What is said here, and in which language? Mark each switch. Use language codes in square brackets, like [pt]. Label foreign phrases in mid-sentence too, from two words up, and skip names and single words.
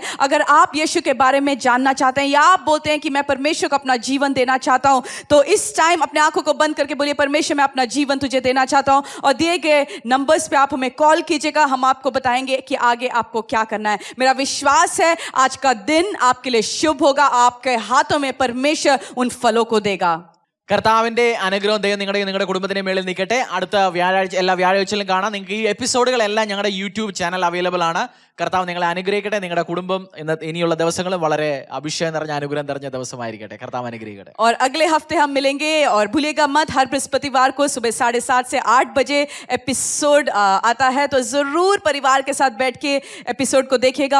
[hi] अगर आप यीशु के बारे में जानना चाहते हैं या आप बोलते हैं कि मैं परमेश्वर को अपना जीवन देना चाहता हूँ, तो इस टाइम अपने आंखों को बंद करके बोलिए, परमेश्वर मैं अपना जीवन तुझे देना चाहता हूं. और दिए गए नंबर्स पे आप हमें कॉल कीजिएगा. हम आपको बताएंगे कि आगे आपको क्या करना है. मेरा विश्वास है आज का दिन आपके लिए शुभ होगा. आपके हाथों में परमेश्वर उन फलों को देगा. [ml] കർത്താവിന്റെ അനുഗ്രഹം ദൈവം നിങ്ങളുടെ കുടുംബത്തിന്റെ മേളിൽ നിൽക്കട്ടെ. അടുത്ത വ്യാഴാഴ്ച, എല്ലാ വ്യാഴാഴ്ചയിലും കാണാം. നിങ്ങൾക്ക് ഈ എപ്പിസോഡുകളെല്ലാം ഞങ്ങളുടെ [en] YouTube channel available [ml] ആണ്. കർത്താവ് നിങ്ങളെ അനുഗ്രഹിക്കട്ടെ. നിങ്ങളുടെ കുടുംബം ഇനിയുള്ള ദിവസങ്ങളും വളരെ അഭിഷേകം നിറഞ്ഞ അനുഗ്രഹം നിറഞ്ഞ ദിവസമായിരിക്കട്ടെ. കർത്താവ് അനുഗ്രഹിക്കട്ടെ. [hi] और अगले हफ्ते हम मिलेंगे और भूलिएगा मत, हर बृहस्पतिवार को सुबह 7:30 से 8 बजे एपिसोड आता है, तो जरूर परिवार के साथ बैठ के एपिसोड को देखिएगा।